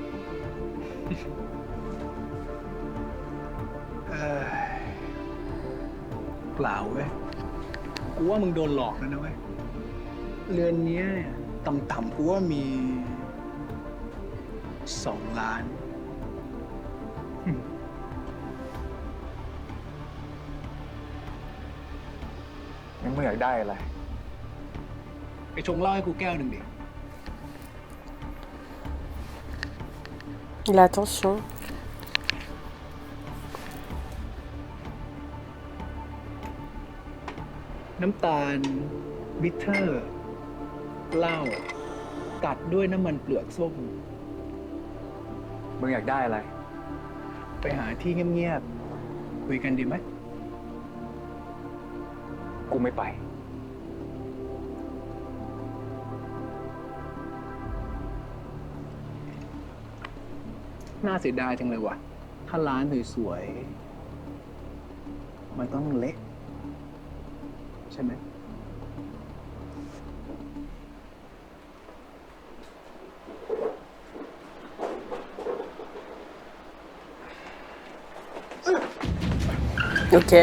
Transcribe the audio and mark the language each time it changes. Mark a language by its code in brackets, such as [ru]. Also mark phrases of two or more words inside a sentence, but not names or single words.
[th] เปล่าเว้ย กูว่ามึงโดนหลอกแล้วนะเว้ย เรือนเนี้ยเนี่ยต่ำๆกูว่ามี2 ล้าน งั้นมึงอยากได้อะไร ไปชงเหล้าให้กูแก้วหนึ่งดิ [fr] Il a attention. [th] น้ำตาล บิทเทอร์ เหล้า ตัดด้วยน้ำมันเปลือกส้ม มึงอยากได้อะไร ไปหาที่เงียบๆ คุยกันดีไหม กูไม่ไป น่าเสียดายจังเลยว่ะ ถ้าร้านสวยๆ มันต้องเละใช่ไหม [en] Okay.